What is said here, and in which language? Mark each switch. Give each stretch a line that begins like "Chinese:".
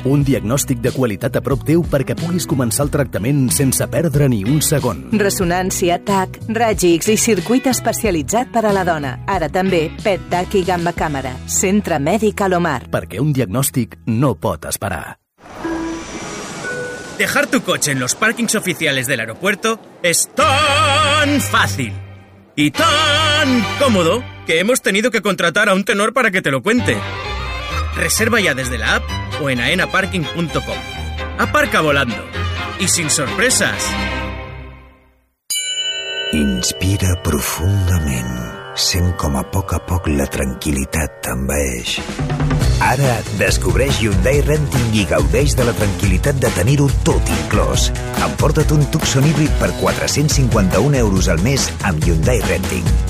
Catalan: Un diagnòstic de qualitat a prop teu perquè puguis començar el tractament sense perdre ni un segon. Resonància, TAC, ràgics i circuit especialitzat per a la dona. Ara també, PET, TAC i gamma càmera. Centre Mèdic Alomar. Perquè un diagnòstic no pot esperar.
Spanish: Dejar tu coche en los parkings oficiales del aeropuerto es tan fácil y tan cómodo que hemos tenido que contratar a un tenor para que te lo cuente. Reserva ya desde la app o en aenaparking.com. Aparca volando y sin sorpresas.
Catalan: Inspira profundament. Sent com a poc la tranquil·litat t'envaeix. Ara descobreix Hyundai Renting i gaudeix de la tranquil·litat de tenir-ho tot inclòs. Emporta't un Tucson híbrid per 451 euros al mes amb Hyundai Renting.